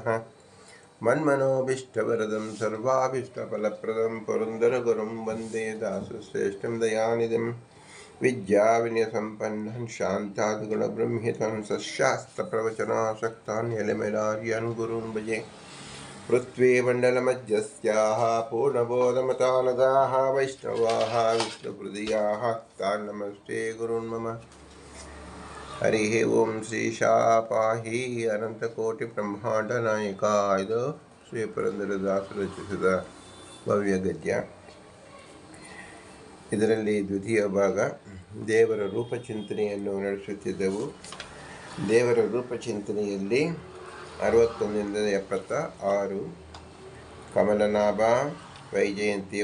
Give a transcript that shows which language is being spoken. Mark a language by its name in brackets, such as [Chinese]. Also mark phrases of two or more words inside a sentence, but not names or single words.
[Sanskrit] मन्मनोभीष्टवरदं सर्वाभीष्टफलप्रदं पुरन्दरगुरुं वन्दे दासश्रेष्ठं दयानिधिं विद्याविनयसम्पन्नं शान्तादिगुणब्रह्मितं सशास्त्रप्रवचनासक्तान् यलमेलार्यान् गुरून् भजे। पृथ्वीमण्डलमध्यस्याः पूर्णबोधमतानगाः वैष्णवाः विष्णुहृदयाः तान् नमस्ते गुरून् मम। हरिः ओं ಶ್ರೀಶಾಪಾಹಿ ಅನಂತಕೋಟಿಬ್ರಹ್ಮಾಂಡನಾಯಕ. [Kannada] ಇದು ಶ್ರೀ ಪುರಂದರದಾಸರು ರಚಿಸಿದ ಭವ್ಯ ಗದ್ಯ. ಇದರಲ್ಲಿ ದ್ವಿತೀಯ ಭಾಗ ದೇವರ ರೂಪಚಿಂತನೆಯನ್ನು ನಡೆಸುತ್ತಿದ್ದೆವು. ದೇವರ ರೂಪಚಿಂತನೆಯಲ್ಲಿ 61ರಿಂದ 76 ಕಮಲನಾಭ, ವೈಜಯಂತಿ,